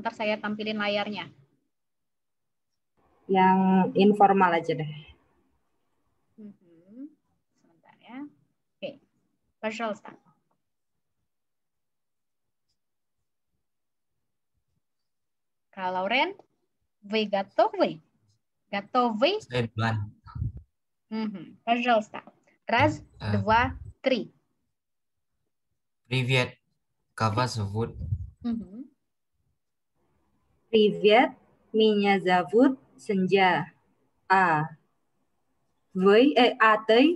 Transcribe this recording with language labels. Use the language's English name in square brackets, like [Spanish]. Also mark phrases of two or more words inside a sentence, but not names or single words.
[Indonesian] Ntar saya tampilin layarnya. Yang informal aja deh. Sebentar ya. Oke, Пожалуйста. Kak Lauren, [Russian] вы готовы? Готовы? [Indonesian] Saya duluan. [Russian] Пожалуйста. Раз, два, три. Привет, как вас зовут? Привет, меня зовут Senja. А ты?